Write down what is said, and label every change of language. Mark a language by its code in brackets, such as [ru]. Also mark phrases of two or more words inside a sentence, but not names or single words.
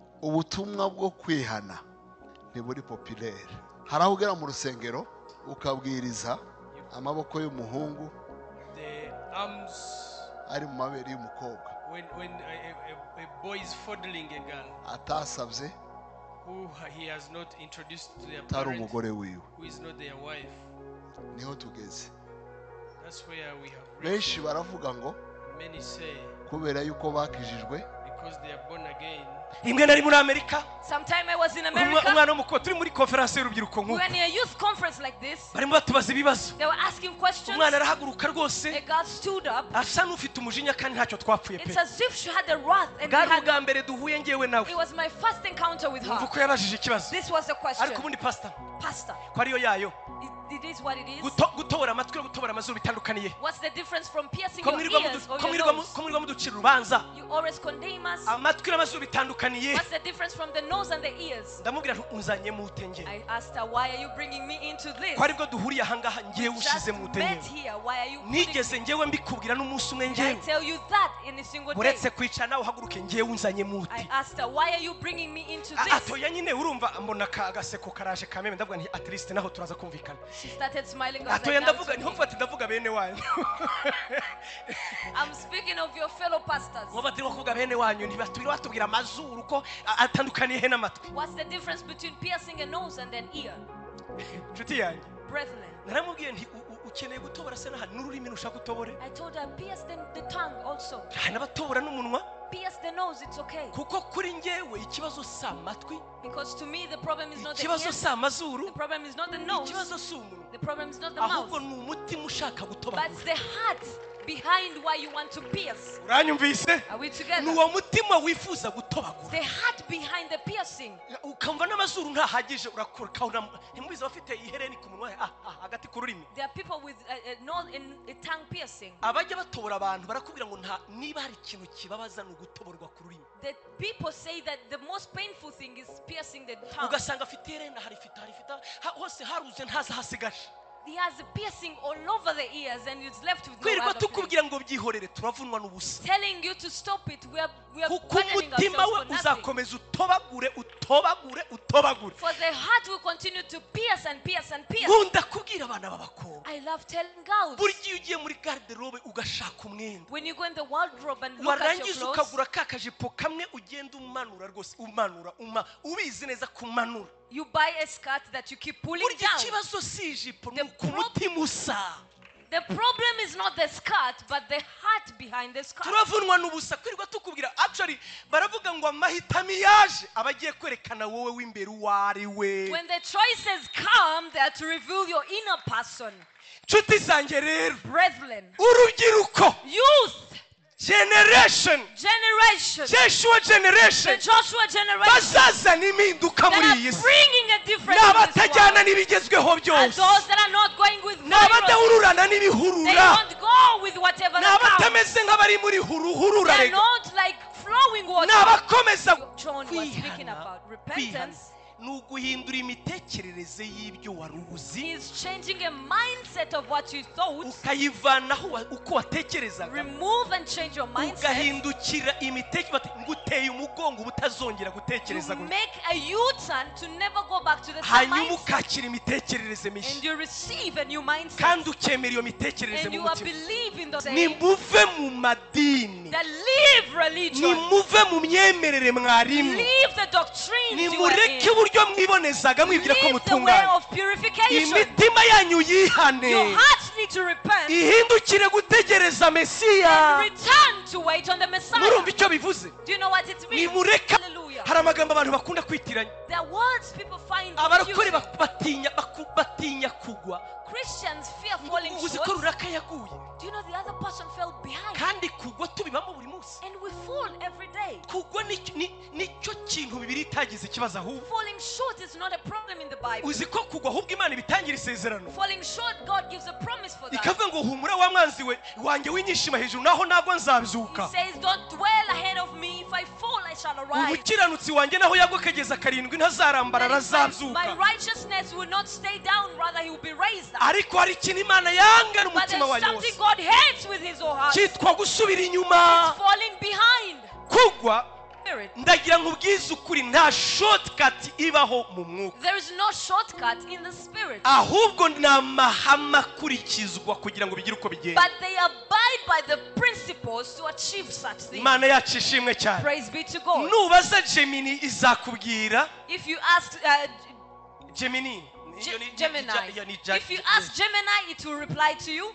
[rw] ubutumwa bwo kwihana ntiburi populaire. Hari aho ugera mu rusengero ukabwiriza amaboko y'umuhungu ari mu mabere y'umukobwa. [en] When a boy is fondling a girl [rw] atasabye, [en] who he has not introduced to their [rw] tari [en] parent, [rw] umugore wiwe. [en] who is not their wife. [rw] Niho tugeze. [en] That's where we have [rw] Benshi baravuga ngo [en] many say [rw] kubera yuko bakijijwe, [en] because they are born again. [rw] Imwe nari muri Amerika. [en] Sometime I was in America. [rw] Umwana w'umukobwa turi muri conference y'urubyiruko [en] We [rw] nk'uko. [en] were in a youth conference like this. [rw] Barimo batubaza ibibazo. [en] They were asking questions. [rw] Umwana arahaguruka rwose. [en] A girl stood up. [rw] Asa n'ufite umujinya kandi ntacyo twapfuye pe. [en] It's as if she had a wrath and [rw] Bwari ubwa mbere duhuye ngewe nawe. [en] it was my first encounter with her. [rw] Uko yabajije ikibazo. [en] This was the question. [rw] Ariko ubundi pastor. [en] Pastor. [rw] Ko ariyo yayo. [en] It is what it is. [rw] Gutobora amatwi no gutobora amazuru bitandukaniye. [en] What's the difference from piercing [rw] Ko [en] your [rw] mwirirwa [en] ears or your nose? [rw] ko mwirirwa muducira urubanza. [en] You always condemn us. [rw] Amatwi n'amazuru bitandukaniye. [en] What's the difference from the nose and the ears? [rw] Ndamubwira nti unzanye mu utenge. [en] I asked her, why are you bringing me into this? [rw] Ko aribwo duhuriye aha ngaha ngewe ushize mu utenge. [en] Why are you [rw] Nigeze ngewe mbikubwira n'umunsi umwe ngewe. [en] I tell you that in a single day. [rw] Uretse kwicara nawe uhaguruke ngewe unzanye mu uti. [en] I asked her, why are you bringing me into this? [rw] Atoya nyine urumva mbona agaseko karaje kameme ndavuga nti [en] at least [rw] naho turaza kumvikana. [en] She started smiling. [rw] Atoya ndavuga nti hopfa ndavuga bene wanyu. [en] I'm speaking of your fellow pastors. [rw] Ngoba turi kuvuga bene wanyu ntibatubira batubwira amazuru ko atandukaniye he n'amatwi. [en] What's the difference between piercing a nose and an ear? [rw] Nshuti yanyu. [en] Brethren. [rw] Naramubwiye nti ukeneye gutobora se naha n'ururimi nushaka utobore. [en] I told her, pierce the tongue also. [rw] N'abatobora n'umunwa. [en] Pierce the nose, it's okay. [rw] Kuko kuri ngewe ikibazo si amatwi. [en] Because to me the problem is not the [rw] ikibazo [en] ears. [rw] si amazuru. [en] The problem is not the nose. [rw] Ikibazo si umunwa. [en] The problem is not the mouth. [rw] Ahubwo ni umutima ushaka gutobagura. [en] But the heart behind why you want to pierce. [rw] Uranyumvise? [en] Are we together? [rw] Nuwo mutima wifuza gutobagura. [en] The heart behind the piercing. [rw] Ukamva n'amazuru ntahagije urakora ntimubiza bafite ihereni ku munwa hagati ku rurimi. [en] There are people with a tongue piercing. [rw] Abajya batobora abantu barakubwira ngo niba hari ikintu kibabaza no gutoborwa ku rurimi. [en] The people say that the most painful thing is piercing the tongue. [rw] Ugasanga afite ihereni harifita hose haruze ntaza hasigaje. [en] He has a piercing all over the ears and it's left with no [rw] Kwirirwa [en] other place. [rw] tukubwira ngo byihorere turavunwa n'ubusa. [en] Telling you to stop it, we are [rw] kuko [en] burdening [rw] umutima we [en] ourselves for nothing. [rw] uzakomeza utobagure. [en] For the heart will continue to pierce and pierce and pierce. [rw] Nkunda kubwira abana b'abakobwa. [en] I love telling girls. [rw] Buri gihe ugiye muri garderobe ugashaka umwenda. [en] When you go in the wardrobe and look at your [rw] warangiza [en] clothes, [rw] ukagura kakajipo kamwe ugenda umanura rwose umanura ubizi neza kumanura. [en] you buy a skirt that you keep pulling [rw] Burya [en] down. [rw] ikibazo si ijipo ni umutima usa. [en] The problem is not the skirt, but the heart behind the skirt. [rw] Turavunwa n'ubusa kwirirwa tukubwira actually baravuga ngo amahitamo yaje abagiye kwerekana wowe w'imbere uwari we. [en] When the choices come, they are to reveal your inner person. [rw] Nshuti zanjye rero, [en] Brethren, [rw] urubyiruko, [en] youth, generation, Joshua generation, the Joshua generation, [rw] bazaza n'impinduka muri iyi [en] that [rw] si. [en] are bringing a difference [rw] N'abatajyana [en] in this [rw] n'ibigezweho [en] world. And [rw] byose. [en] those that are not going with [rw] N'abadahururana [en] they [rw] n'ibihurura. [en] don't go with whatever they come. [rw] N'abatameze nk'abari muri huruhurura [en] They're [rw] rega. [en] not like flowing water. [rw] N'abakomeza [en] John was speaking about repentance. [rw] ni uguhindura imitekerereze y'ibyo wari uzi. [en] He is changing a mindset of what you thought. [rw] Ukayivanaho uko watekerezaga. [en] Remove and change your mindset. [rw] Ugahindukira imitekerereze nguteye umugongo ubutazongera gutekereza [en] You make a U-turn to never go back to the same [rw] hanyuma [en] mindset. [rw] ukakira imitekerereze [en] And [rw] mishya [en] you receive a new mindset. [rw] kandi ukemera iyo mitekerereze [en] And [rw] mu [en] you are [rw] mutima. [en] believing the same. [rw] Nimuve mu madini, [en] That leave religion. [rw] nimuve mu myemerere mwarimu, [en] Leave the doctrines you are [rw] nimureke [en] in. [rw] uburyo mwibonezaga mwibwira ko [en] Leave the way [rw] mutunganye. [en] of purification. [rw] Imitima yanyu yihane, [en] Your hearts need to repent. [rw] ihindukire gutegereza Mesiya. [en] Return to wait on the Messiah. [rw] Murumva icyo bivuze? [en] Do you know what it means? [rw] Nimureka. [en] Hallelujah. [rw] Hari amagambo abantu bakunda kwitiranya. [en] There are words people find [rw] Abarokore [en] confusing. [rw] batinya kugwa. [en] Christians fear falling [rw] Uzi ko [en] short. [rw] runaka yaguye. [en] Do you know the other person fell behind? [rw] Kandi kugwa tubibamo buri munsi. [en] And we fall every day. [rw] Kugwa nicyo kintu Bibiliya itagize ikibazo ahubwo. [en] Falling short is not a problem in the Bible. [rw] Uzi ko kugwa ahubwo Imana ibitangira isezerano. [en] Falling short, God gives a promise for that. [rw] Ikavuga ngo humura wa mwanzi we wanjye winyishima hejuru naho ntabwo nzabyuka. [en] He says, don't dwell ahead of me. If I fall, I shall arise. [rw] Umukiranutsi wanjye naho yagwa kageza karindwi ntazarambara [en] My [rw] arazabyuka. [en] righteousness will not stay down, rather he will be raised up. [rw] Ariko hari ikintu Imana yanga [en] But [rw] n'umutima [en] there's [rw] wayo [en] something [rw] wose. [en] God hates with his whole heart. It's [rw] Cyitwa gusubira inyuma. [en] falling behind. [rw] Kugwa [en] spirit. [rw] ndagira nkubwize ukuri nta shortcut ibaho mu mwuka [en] There is no shortcut in the spirit. [rw] ahubwo ni amahame akurikizwa kugira ngo bigire uko bigenda [en] But they abide by the principles to achieve such things. [rw] imana yacu ishimwe cyane [en] Praise be to God. [rw] nubaza Gemini izakubwira [en] If you ask Gemini Gemini, if you ask Gemini, it will reply to you.